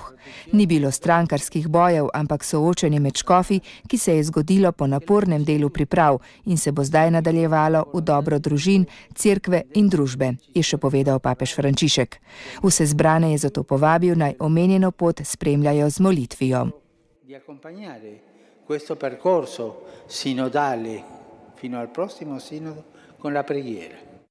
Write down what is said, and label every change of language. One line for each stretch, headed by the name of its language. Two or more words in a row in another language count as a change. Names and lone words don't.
Slovenian: Ni bilo strankarskih bojev, ampak soočenje med škofi, ki se je zgodilo po napornem delu priprav in se bo zdaj nadaljevalo v dobro družin, cerkve in družbe, je še povedal papež Frančišek. Vse zbrane je zato povabil, naj omenjeno pot spremljajo z molitvijo.
Italian: Questo percorso sinodale fino al prossimo sinodo con la preghiera.